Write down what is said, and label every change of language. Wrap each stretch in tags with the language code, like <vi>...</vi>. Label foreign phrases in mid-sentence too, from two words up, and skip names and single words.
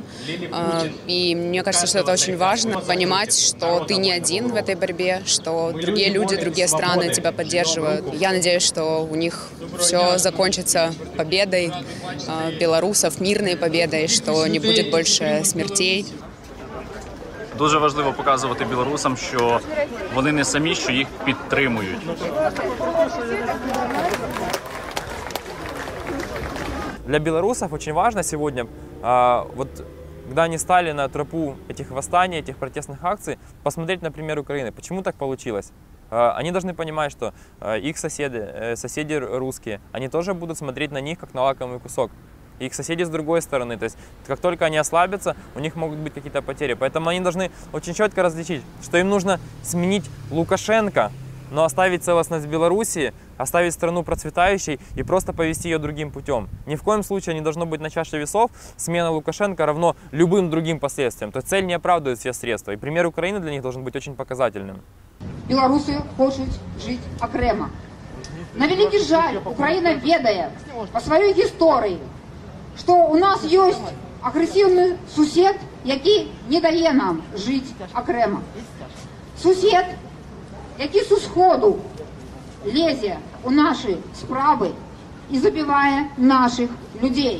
<ru>И мне кажется, что это очень важно, понимать, что ты не один в этой борьбе, что другие люди, другие страны тебя поддерживают. Я надеюсь, что у них все закончится победой белорусов, мирной победой, что не будет больше смертей.</ru> <uk>Дуже важливо показувати білорусам, що вони не самі, що їх підтримують.</uk> <ru>Для белорусов очень важно сегодня, вот, когда они стали на тропу этих восстаний, этих протестных акций, посмотреть на пример Украины. Почему так получилось? Они должны понимать, что их соседи русские, они тоже будут смотреть на них, как на лакомый кусок. и их соседи с другой стороны. То есть как только они ослабятся, у них могут быть какие-то потери. Поэтому они должны очень четко различить, что им нужно сменить Лукашенко, но оставить целостность Белоруссии, оставить страну процветающей и просто повести ее другим путем. Ни в коем случае не должно быть на чаше весов смена Лукашенко равно любым другим последствиям. То есть цель не оправдывает все средства. И пример Украины для них должен быть очень показательным.</ru> <uk>Білоруси хочуть жити окремо. На великий жаль, Україна ведає по своїй історії, що у нас є агресивний сусід, який не дає нам жити окремо. Сусід, який з сходу лізе у наші справи і забиває наших людей.</uk>